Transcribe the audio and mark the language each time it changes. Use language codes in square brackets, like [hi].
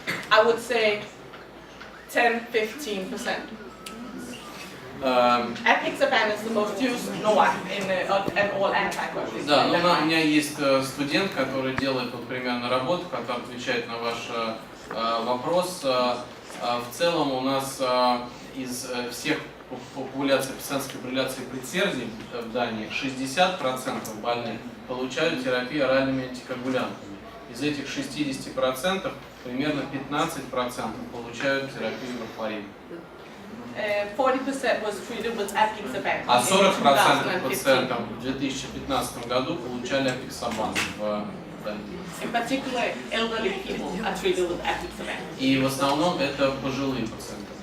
[en] I would say 10-15%. Apixaban is the most used NOAC in all antibiotics. [ru] Да, но у меня есть студент, который делает вот примерно работу, который отвечает на ваш вопрос. В целом у нас из всех популяций пациентской фибрилляции предсердий в Дании 60% больных получают терапию оральными антикоагулянтами. Из этих 60% примерно 15% получают терапию варфарином. [en] 40% was treated with apixaban. [ru] А 40% пациентов в 2015 году получали апиксабан в Дании. [en] In particular, elderly people are treated with apixaban. [ru] И в основном это пожилые пациенты.